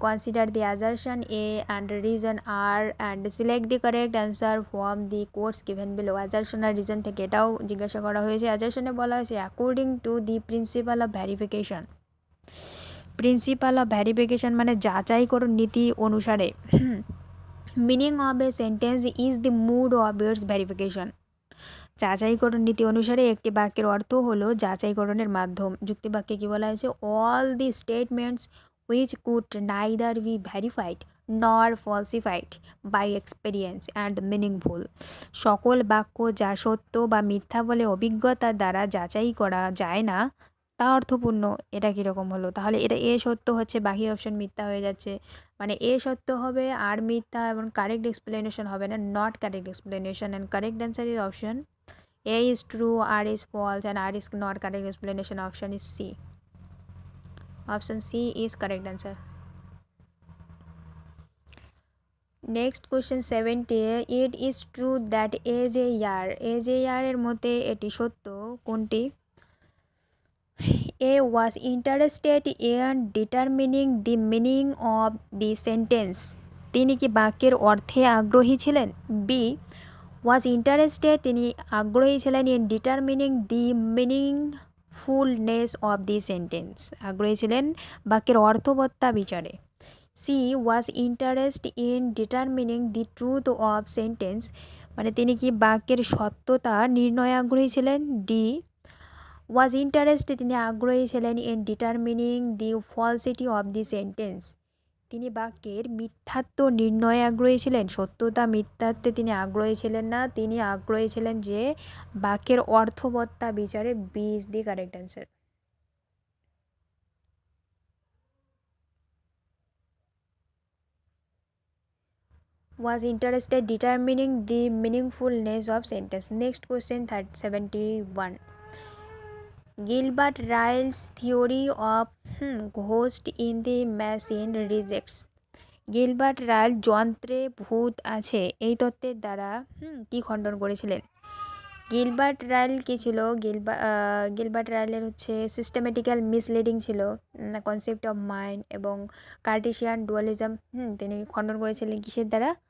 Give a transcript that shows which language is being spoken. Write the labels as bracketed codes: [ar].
[en] Consider the assertion A and reason R and select the correct answer from the quotes given below. [bn] Assertion আর reason থেকে এটাও জিজ্ঞাসা করা হয়েছে। assertion-এ বলা হয়েছে [en] according to the principle of verification. Principle of verification [bn] মানে যাচাইকরণ নীতি অনুসারে [en] Meaning of a sentence is the mood of its verification. [bn] যাচাইকরণ নীতি অনুসারে একটি বাক্যের অর্থ হলো যাচাইকরণের মাধ্যম। যুক্তিবাক্যে কি বলা হয়েছে? [en] All the statements which could neither be verified nor falsified by experience and meaningful. [bn] সকল বাক্য যা সত্য বা মিথ্যা বলে অভিজ্ঞতার দ্বারা যাচাই করা যায় না তা অর্থপূর্ণ। এটা কীরকম হলো? তাহলে এটা এ সত্য হচ্ছে, বাকি অপশন মিথ্যা হয়ে যাচ্ছে। মানে এ সত্য হবে আর মিথ্যা, এবং কারেক্ট এক্সপ্লেনেশন হবে না, not correct explanation. [en] And correct answer is option A is true, R is false, and R is not correct explanation. Option is C. Option C is correct answer. Next question 70. It is true that [bn] AJR এর মতে এটি সত্য কোনটি? [en] A was interested in determining the meaning of the sentence. [bn] তিনি কি বাক্যের অর্থে আগ্রহী ছিলেন? [en] B was interested, [bn] তিনি আগ্রহী ছিলেন [en] in determining the meaningfulness of the sentence. [bn] আগ্রহী ছিলেন বাক্যের অর্থবত্তা বিচারে। [en] C was interested in determining the truth of sentence, [bn] মানে তিনি কি বাক্যের সত্যতা নির্ণয়ে আগ্রহী ছিলেন। [en] D was interested, [bn] তিনি আগ্রহী ছিলেন [en] in determining the falsity of the sentence, [bn] তিনি বাক্যের মিথ্যাত্ব নির্ণয়ে আগ্রহী ছিলেন। সত্যতা মিথ্যাত্বে তিনি আগ্রহী ছিলেন না, তিনি আগ্রহী ছিলেন যে বাক্যের অর্থবত্তা বিচারে। [en] B is the correct answer. was interested determining the meaningfulness of sentence. Next question 71. Gilbert Ryle's theory of ghost in the machine rejects. [bn] Gilbert Ryle যন্ত্রে ভূত আছে এই তত্ত্বের দ্বারা কি খণ্ডন করেছিলেন? গিলবার্ট রাইল কি ছিল? গিলবার্ট রাইলের হচ্ছে সিস্টেমেটিক্যাল মিসলিডিং ছিল, কনসেপ্ট অফ মাইন্ড এবং কার্টেশিয়ান ডুয়ালিজম তিনি খণ্ডন করেছিলেন কিসের দ্বারা?